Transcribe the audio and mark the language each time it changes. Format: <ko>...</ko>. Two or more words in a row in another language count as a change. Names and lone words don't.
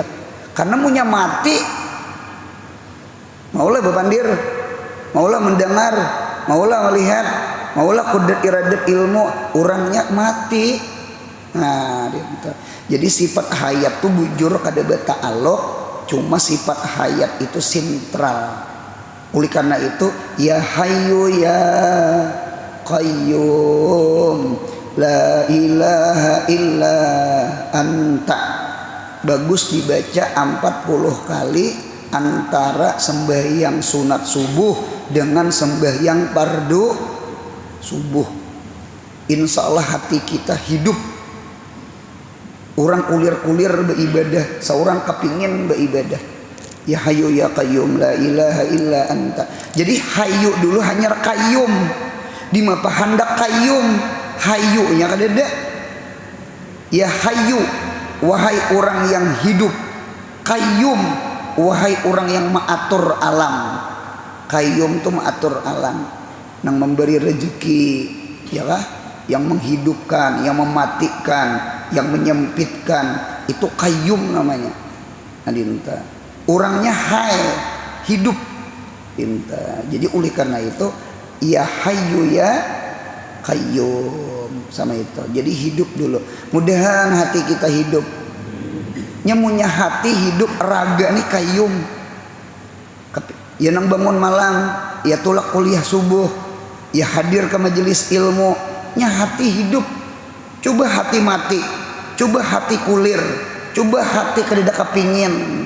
<bjn>Karena punya mati, maulah berpandir, maulah mendengar, maulah melihat, maulah kudrat, iradat, ilmu, orangnya mati. Nah, jadi sifat hayat itu bujur kada beta'aluk, cuma sifat hayat itu sentral. Oleh karena itu,</bjn> <ar>ya hayyu ya qayyum la ilaha illa anta.</ar> <bjn>Bagus dibaca 40 kali antara sembahyang sunat subuh dengan sembahyang fardu subuh.</bjn> <ar>Insya Allah</ar> <bjn>hati kita hidup. Orang kulir-kulir beribadah, seorang kepingin beribadah.</bjn> <ar>Ya hayyu ya qayyum la ilaha illa anta.</ar> <bjn>Jadi hayyu dulu hanya qayyum. Di mapa hendak qayyum, hayyunya kadada.</bjn> <ar>Ya hayyu,</ar> <bjn>wahai orang yang hidup. Qayyum, wahai orang yang mengatur alam. Qayyum itu mengatur alam, yang memberi rezeki, ya kah? Yang menghidupkan, yang mematikan, yang menyempitkan, itu qayyum namanya. Adinta. Orangnya hidup. Inta. Jadi oleh karena itu,</bjn> <ar>ya hayyu ya qayyum</ar> <bjn>sama itu. Jadi hidup dulu. Mudahan hati kita hidup. Nyemunya hati hidup, raga nih qayyum. Ya nang bangun malam, ya tulak kuliah subuh, ya hadir ke majelis ilmu, nya hati hidup. Coba hati mati, coba hati kulir, coba hati kada kepingin.</bjn>